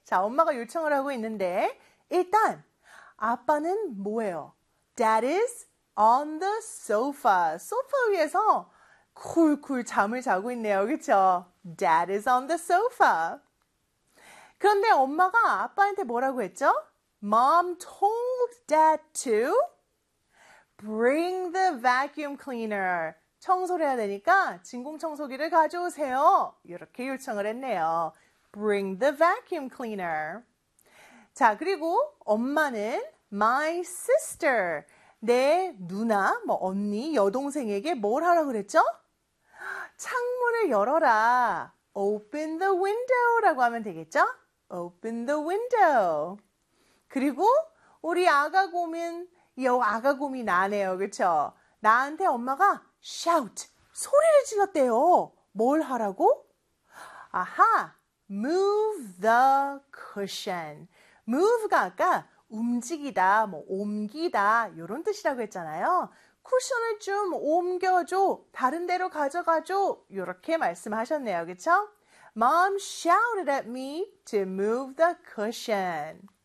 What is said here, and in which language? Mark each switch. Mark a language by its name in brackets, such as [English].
[Korean] 자, 엄마가 요청을 하고 있는데 일단 아빠는 뭐예요? [English] Dad is on the sofa. [Korean] 소파 위에서 쿨쿨 잠을 자고 있네요. [English] 그렇죠? Dad is on the sofa. [Korean] 그런데 엄마가 아빠한테 뭐라고 했죠? [English] Mom told Dad to bring the vacuum cleaner. [Korean] 청소를 해야 되니까 진공청소기를 가져오세요. 이렇게 요청을 했네요. [English] Bring the vacuum cleaner. [Korean] 자, 그리고 엄마는 my sister, 내 누나, 뭐 언니, 여동생에게 뭘 하라고 그랬죠? 창문을 열어라. [English] Open the window [Korean] 라고 하면 되겠죠? [English] Open the window. [Korean] 그리고 우리 아가 곰은 요 아가 곰이 나네요. 그렇죠? 나한테 엄마가 shout, 소리를 질렀대요. 뭘 하라고? [English] 아하, move the cushion. [Korean] move가 아까 움직이다, 뭐 옮기다 이런 뜻이라고 했잖아요. 쿠션을 좀 옮겨줘, 다른 데로 가져가줘 이렇게 말씀하셨네요. 그렇죠? [English] Mom shouted at me to move the cushion.